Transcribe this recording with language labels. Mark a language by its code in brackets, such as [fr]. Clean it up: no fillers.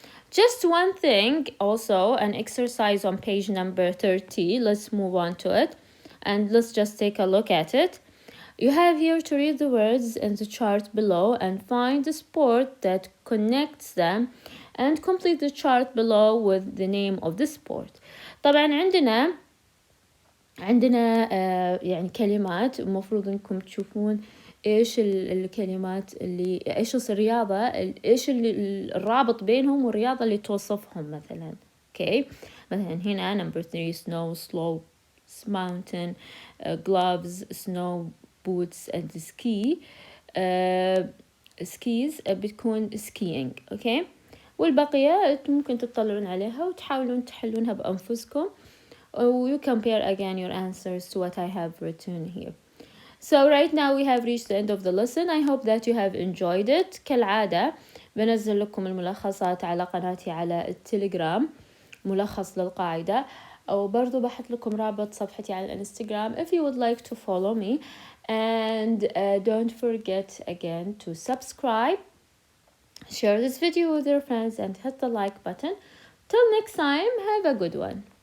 [en] Just one thing, also an exercise on page number 30. Let's move on to it and let's just take a look at it. You have here to read the words in the chart below and find the sport that connects them and complete the chart below with the name of the sport. [ar] طبعا عندنا يعني كلمات المفروض انكم تشوفون إيش الكلمات اللي إيش الرياضة إيش الرابط بينهم والرياضة اللي توصفهم مثلا. [en] okay. مثلا هنا number 3 snow, slopes, mountain, gloves, snow boots and ski. skis [ar] بتكون [en] skiing. okay. [ar] والبقية ممكن تطلعون عليها وتحاولون تحلونها بأنفسكم. [en] You compare again your answers to what I have written here. So right now we have reached the end of the lesson. I hope that you have enjoyed it. [ar] كالعادة بنزل لكم الملخصات على قناتي على التلقرام، ملخص للقاعدة، أو برضو بحط لكم رابط صفحتي على الانستقرام [en] if you would like to follow me. And don't forget again to subscribe, share this video with your friends and hit the like button. Till next time, have a good one.